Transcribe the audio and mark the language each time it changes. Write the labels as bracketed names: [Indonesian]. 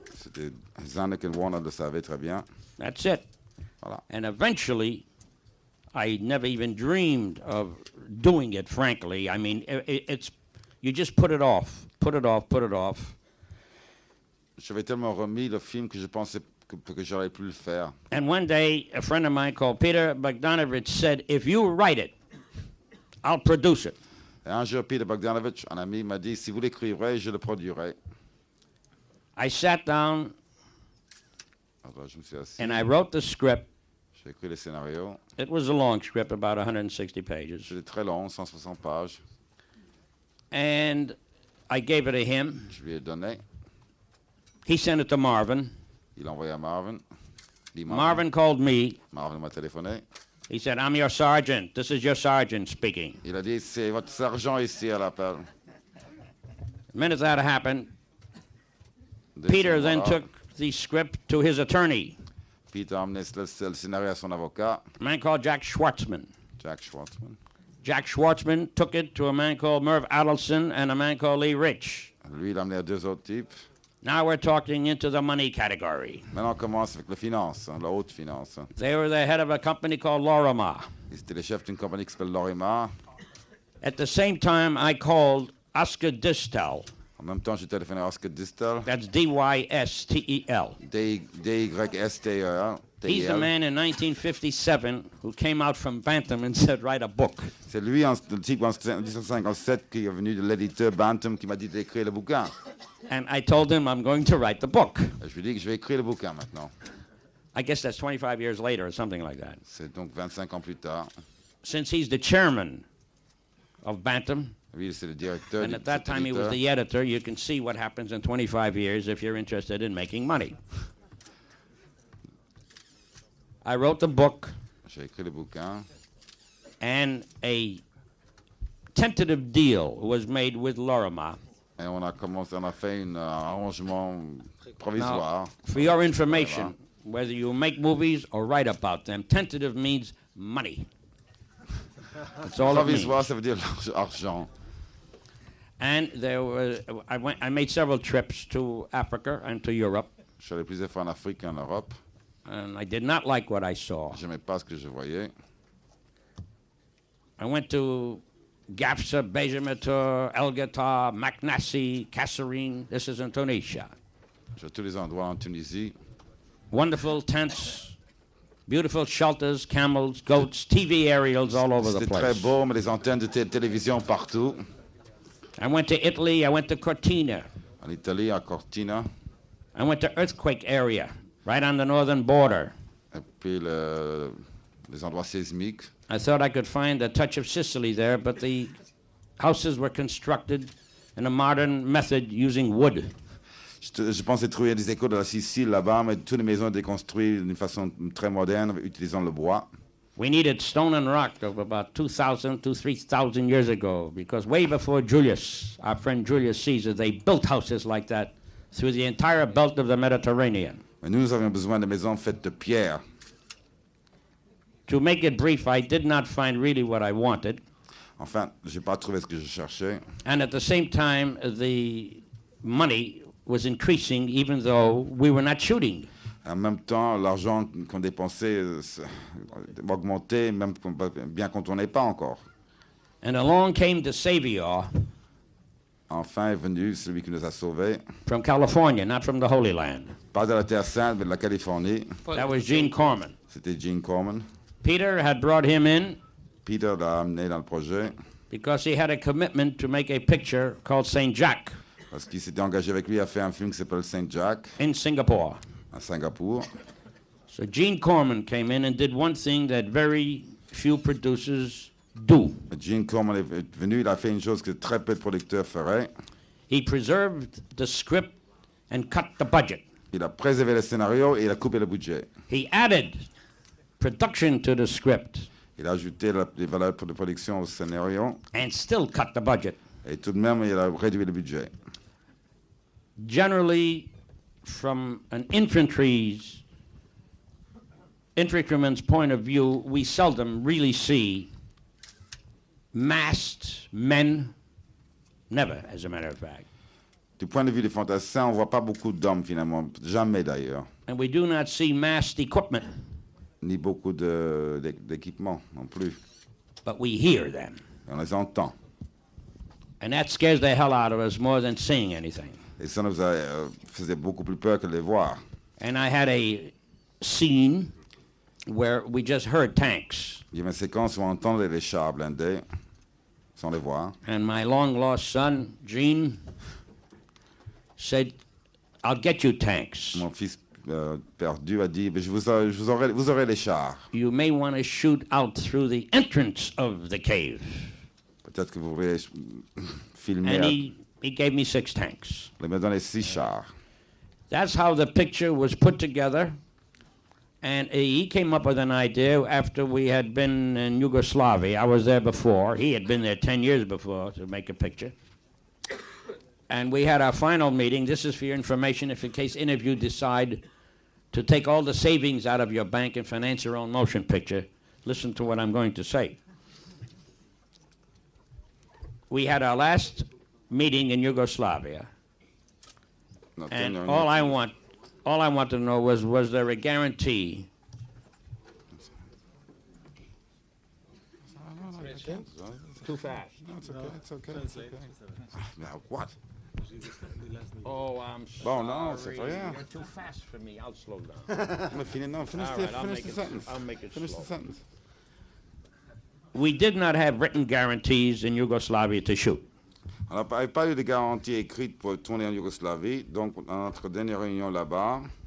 [French] C'était Zanuck et Warner le savaient très bien. [English] That's it. [French] Voilà. [English] And eventually, I never even dreamed of doing it, frankly. I mean, it's you just put it off, put it off, put it off. [French] J'avais tellement remis le film que je pensais que j'aurais pu le faire. [English] And one day, a friend of mine called Peter Bogdanovich said, if you write it, I'll produce it. [French] Et un jour, Peter Bogdanovich, un ami, m'a dit, si vous l'écrivrez, je le produirai. [English] I sat down [French] Alors, je me suis assis, [English] and I wrote the script. [French] j'ai écrit le scénario. [English] It was a long script, about 160 pages. [French] C'était très long, 160 pages. [English] And I gave it to him. [French] Je lui ai donné. [English] He sent it to Marvin. [French] Il a envoyé à Marvin. Dit [English] Marvin called me. [French] Marvin m'a téléphoné. [English] He said, I'm your sergeant. This is your sergeant speaking. [French] Il a dit, c'est votre sergent ici à l'appel. [English] The minute that happened, [French] Dès ce [English] Peter then [French] moment-là, [English] took the script to his attorney, [French] Peter a amené le scénario à son avocat, [English] a man called Jack Schwartzman. [French] Jack Schwartzman. [English] Jack Schwartzman took it to a man called Merv Adelson and a man called Lee Rich. [French] Lui, il a amené à 2 autres types. [English] Now we're talking into the money category. [French] Maintenant, on commence avec la finance, la haute finance. [English] They were the head of a company called Lorimer. [French] C'était le chef d'une compagnie qui s'appelle Lorimer. [English] At the same time, I called Oscar Distel. [French] En même temps, j'ai téléphoné à Oscar Distel. [English] That's D-Y-S-T-E-L. [French] D-Y-S-T-E-L. [English] He's the man in 1957 who came out from Bantam and said, write a book. [French] C'est lui, le type en 1957 qui est venu de l'éditeur Bantam qui m'a dit d'écrire le bouquin. [English] And I told him I'm going to write the book. [French] Je lui ai dit que je vais écrire le bouquin maintenant. [English] I guess that's 25 years later or something like that. [French] C'est donc 25 ans plus tard. [English] Since he's the chairman of Bantam, [French] Lui, c'est le directeur [English] and [French] du [English] at that time he was [French] éditeur. [English] the editor, you can see what happens in 25 years if you're interested in making money. I wrote the book, [French] J'ai écrit le bouquin. [English] and a tentative deal was made with Lorimer. [French] Et on a fait un arrangement provisoire. [English] For your information, whether you make movies or write about them, tentative means money. That's all it means. [French] Provisoire, ça veut dire argent. [English] And there was, I made several trips to Africa and to Europe, [French] Je suis allé plusieurs fois en Afrique et en Europe. [English] and I did not like what I saw. [French] Je n'aimais pas ce que je voyais. [English] I went to Gafsa, Bejametur, Elgata, Maknassi, Kasserine. This is in Tunisia. [French] Je vais à tous les endroits en Tunisie. [English] Wonderful tents, beautiful shelters, camels, goats, TV aerials all over the [French] C'était très [English] place. [French] beau, mais des antennes de télévision partout. [English] I went to Italy, I went to Cortina. [French] En Italie, à Cortina. [English] I went to earthquake area, right on the northern border. [French] Et puis les endroits sismiques. [English] I thought I could find a touch of Sicily there, but the houses were constructed in a modern method using wood. [French] Je pensais trouver des échos de la Sicile là-bas, mais toutes les maisons étaient construites d'une façon très moderne, utilisant le bois. [English] We needed stone and rock of about 2,000 to 3,000 years ago, because way before Julius, our friend Julius Caesar, they built houses like that through the entire belt of the Mediterranean. [French] Mais nous avions besoin de maisons faites de pierre. [English] To make it brief, I did not find really what I wanted, [French] Enfin, je n'ai pas trouvé ce que je cherchais. [English] and at the same time, the money was increasing even though we were not shooting. [French] En même temps, l'argent qu'on dépensait augmentait, même bien quand on n'est pas encore. [English] And along came the Savior [French] Enfin est venu celui qui nous a sauvés, [English] from California, not from the Holy Land. [French] pas de la Terre Sainte, mais de la Californie. [English] That was Gene Corman. [French] C'était Gene Corman. [English] Peter had brought him in [French] Peter l'a amené dans le projet [English] because he had a commitment to make a picture called St. Jack [French] parce qu'il s'était engagé avec lui à faire un film qui s'appelle Saint Jack [English] in Singapore. [French] à Singapour. [English] So Gene Corman came in and did one thing that very few producers do. [French] Gene Corman est venu, il a fait une chose que très peu de producteurs feraient. [English] He preserved the script and cut the budget. [French] Il a préservé le scénario et il a coupé le budget. [English] He added production to the script [French] Il a ajouté les valeurs de production au scénario [English] and still cut the budget. [French] et tout de même, il a réduit le budget. [English] Generally, from an infantryman's point of view, we seldom really see masked men, never, as a matter of fact. [French] Du point de vue des fantassins, on ne voit pas beaucoup d'hommes finalement, jamais d'ailleurs, [English] And we do not see masked equipment, [French] ni beaucoup d'équipements non plus. [English] but we hear them. [French] Et on les entend. [English] And that scares the hell out of us more than seeing anything. [French] Et ça nous faisait beaucoup plus peur que de les voir. [English] And I had a scene where we just heard tanks. [French] Il y avait une séquence où on entendait les chars blindés, sans les voir. [English] And my long-lost son, Gene, said, I'll get you tanks. [French] Mon fils perdu a dit, vous aurez les chars. [English] You may want to shoot out through the entrance of the cave. [French] Peut-être que vous voulez filmer. [English] And he gave me 6 tanks. [French] Il m'a donné 6 chars. [English] That's how the picture was put together. And he came up with an idea after we had been in Yugoslavia. I was there before. He had been there 10 years before to make a picture. And we had our final meeting. This is for your information if in case any of you decide to take all the savings out of your bank and finance your own motion picture. Listen to what I'm going to say. We had our last meeting in Yugoslavia. And all I want to know was there a guarantee? Too fast. No, it's okay. It's okay. It's okay. Now what? Oh, I'm sorry. [French] Bon, non, c'est rien. [English] You're too fast for me. I'll slow down. Finish the sentence. I'll make it Finish slow. the sentence. We did not have written guarantees in Yugoslavia to shoot. [French] On n'avait pas eu de garantie écrite pour tourner en Yougoslavie, donc dans notre dernière réunion là-bas,